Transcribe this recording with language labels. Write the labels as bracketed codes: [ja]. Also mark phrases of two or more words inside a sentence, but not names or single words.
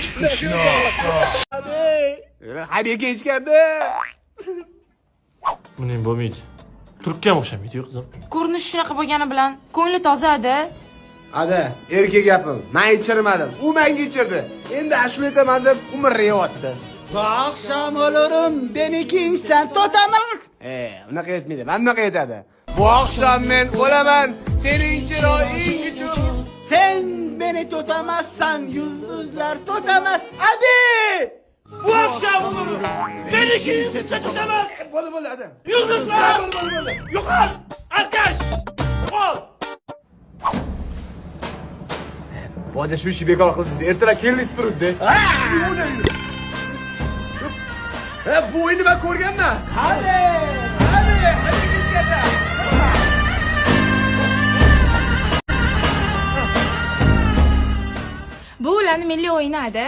[uz] Hadi hech keldi. Buning bo'lmaydi. Turkka o'xshamaydi-yu qizim. Ko'rinish shunaqa bo'lgani bilan ko'ngli toza-da. Ada, erkak gapim. Men ichirmadim. U menga ichirdi. Endi ashula aytaman deb umrlayapti. [tr] Bu akşam olurum beni kimsen tutamak. [uz] Unaqa aytmaydi. Men unaqa aytadi. [tr] Bu akşam [uz] men o'laman. Sening chiroying uchun. [tr] Sen beni tutamazsan yıldızlar tutamaz. [uz] Abi! [tr] Bu akşam olurum. Beni kimse tutamaz. [uz] Bo'ldi, hadi. [tr] Yıldızlar. Yo'qol. Arkadaş. [uz] Yo'qol. Boja shu ishni bekor qildingiz. Ertalab keldingiz turibdi. Bu o'yinni men ko'rganman. Hadi ketdi. Bu ularning milliy o'yini-da.